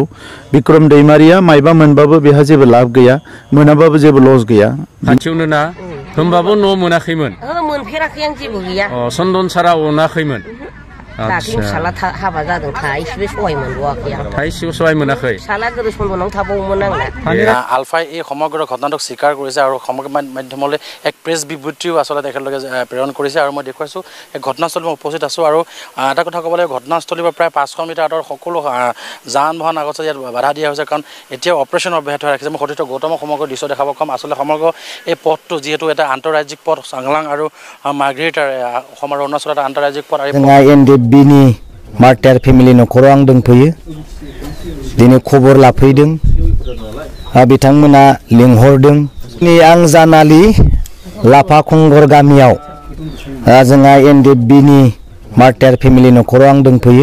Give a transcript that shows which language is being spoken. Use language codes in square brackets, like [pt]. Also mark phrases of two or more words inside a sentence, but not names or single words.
[brx] बिक्रम दैमारिया मायबा मोनबाबो बेहा जेबो लाब गैया, मोनाबाबो जेबो लस गैया। खाथियावनो ना होमबाबो न' मोनाखैमोन? मोनफेराखै, आं जेबो गैया। चन्दन सारा अनाखैमोन? दाख्लै फिसाला हाबा जादों, थाइसेबो सहाय मोनबावाखै आं। थाइसेबो सहाय मोनाखै? फिसाला गोदो चन्दनाव थाबावोमोन आंना। [as] আলফাই এই সমগ্ৰ ঘটনাটোক স্বীকাৰ কৰিছে আৰু সমগ্ৰ মাধ্যমলৈ এক প্ৰেছ বিবৃতিও আচলতে তেখেতলোকে প্ৰেৰণ কৰিছে। আৰু মই দেখুৱাইছোঁ এই ঘটনাস্থলীত মই উপস্থিত আছোঁ। আৰু এটা কথা ক'ব লাগে, ঘটনাস্থলীৰ পৰা প্ৰায় 500 মিটাৰ আঁতৰত সকলো যান বাহন আগত ইয়াত বাধা দিয়া হৈছে, কাৰণ এতিয়া অপাৰেশ্যন অব্যাহত ৰাখিছে। মই সতীৰ্থ গৌতমক সমগ্ৰ দৃশ্য দেখাব ক'ম। আচলতে সমগ্ৰ এই পথটো যিহেতু এটা আন্তঃৰাজ্যিক পথ, চাংলাং আৰু মাৰ্ঘেৰিটাৰ অসম আৰু অৰুণাচলৰ এটা আন্তঃৰাজ্যিক পথ। [brx] एनडिएफबिनि [en] martyr family [brx] न'खराव आं दंफैयो। दिनै खबर लाफैदों, बिथांमोना लिंहरदों। आं जानालि लाफा खंगर गामियाव जोंहा एनडिएफबिनि [en] martyr family [brx] न'खराव आं दंफैयो।